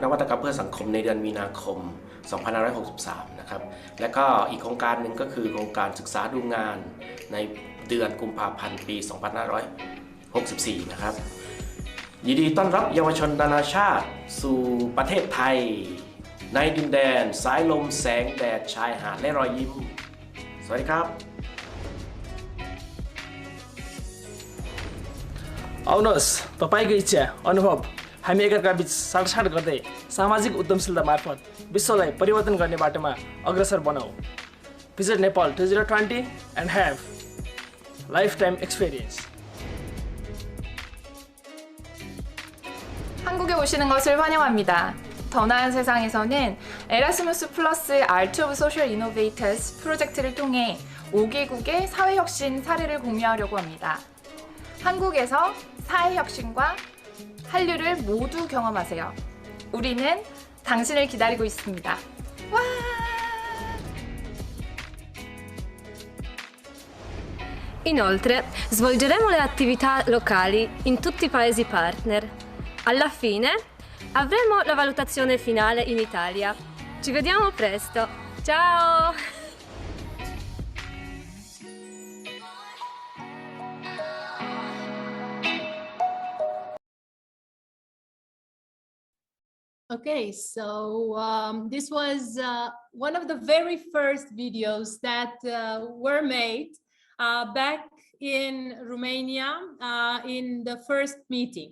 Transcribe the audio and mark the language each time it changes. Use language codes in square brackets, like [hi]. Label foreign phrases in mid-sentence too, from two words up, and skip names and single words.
[th] วัตกรรมเพื่อสังคมในเดือนมีนาคม 2563 นะครับและก็อีกโครงการหนึ่งก็คือโครงการศึกษาดูงานในเดือนกุมภาพันธ์ปี 2564 นะครับยินดีต้อนรับเยาวชนนานาชาติสู่ประเทศไทยในดินแดนสายลมแสงแดดชายหาดและรอยยิ้มสวัสดีครับ [ne] आउनुहोस् तपाईको इच्छा अनुभव हामी एकअर्का बीच साटसाट गर्दै सामाजिक उद्यमशीलता मार्फत विश्वलाई परिवर्तन गर्ने बाटोमा अग्रसर बनाऊ [en] Visit Nepal 2020 and have lifetime experience. [ko] 한국에 오시는 것을 환영합니다. 더 나은 세상에서는 에라스무스 플러스 [en] Art of Social Innovators [ko] 프로젝트를 통해 5개국의 사회혁신 사례를 공유하려고 합니다. 한국에서 사회혁신과 한류를 modu 경험하세요. 우리는 당신을 기다리고 있습니다. 와! [it] Inoltre, svolgeremo le attività locali in tutti i paesi partner. Alla fine, avremo la valutazione finale in Italia. Ci vediamo presto. Ciao! [en] Okay, so this was one of the very first videos that were made back in Romania in the first meeting.